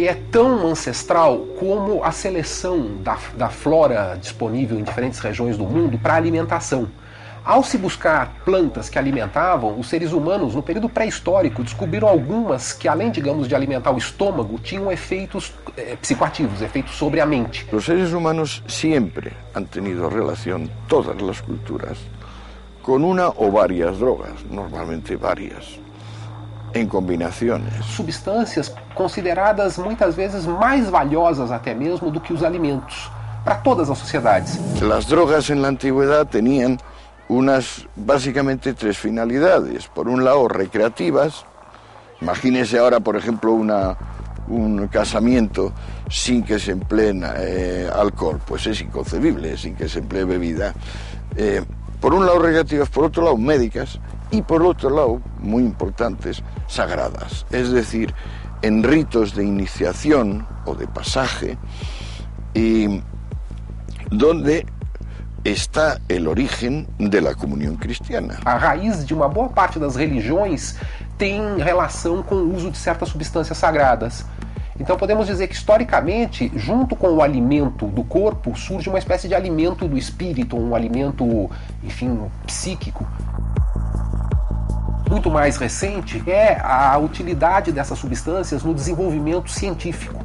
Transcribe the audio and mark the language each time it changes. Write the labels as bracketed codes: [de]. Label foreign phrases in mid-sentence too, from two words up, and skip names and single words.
[pt] é tão ancestral como a seleção da flora disponível em diferentes regiões do mundo para alimentação. Ao se buscar plantas que alimentavam, os seres humanos, no período pré-histórico, descobriram algumas que, além, digamos, de alimentar o estômago, tinham efeitos psicoativos, efeitos sobre a mente. [es] Los seres humanos siempre han tenido relación, todas las culturas, con una o varias drogas, normalmente varias, [pt] em combinações. Substâncias consideradas muitas vezes mais valiosas até mesmo do que os alimentos, para todas as sociedades. [es] Las drogas en la antigüedad tenían básicamente tres finalidades. Por un lado, recreativas. Imagínese ahora, por ejemplo, un casamiento sin que se emplee alcohol, pues es inconcebible, sin que se emplee bebida. Por un lado recreativas, por otro lado médicas y por otro lado, muy importantes, sagradas. Es decir, en ritos de iniciación o de pasaje, y donde está el origen de la comunión cristiana. [pt] A raiz de uma boa parte das religiões tem relação com o uso de certas substâncias sagradas. Então podemos dizer que, historicamente, junto com o alimento do corpo, surge uma espécie de alimento do espírito, um alimento, enfim, psíquico. Muito mais recente é a utilidade dessas substâncias no desenvolvimento científico.